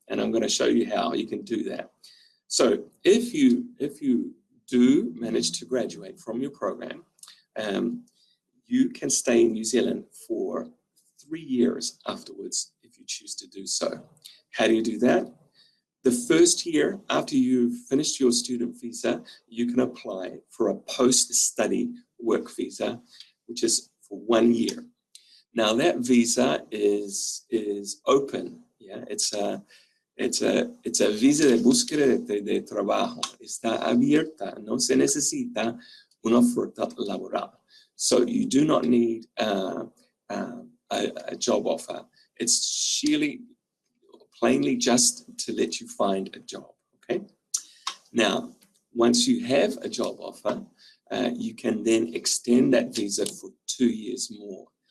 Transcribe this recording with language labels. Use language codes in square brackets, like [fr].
[en] And I'm going to show you how you can do that. So if you do manage to graduate from your program, you can stay in New Zealand for 3 years afterwards if you choose to do so. How do you do that? The first year after you've finished your student visa, you can apply for a post-study work visa, which is for 1 year. Now that visa is open. Yeah, it's a [es] visa de búsqueda de trabajo. Está abierta. No se necesita una oferta laboral. [en] So you do not need a job offer. It's plainly just to let you find a job, okay? Now, once you have a job offer, you can then extend that visa for 2 years more.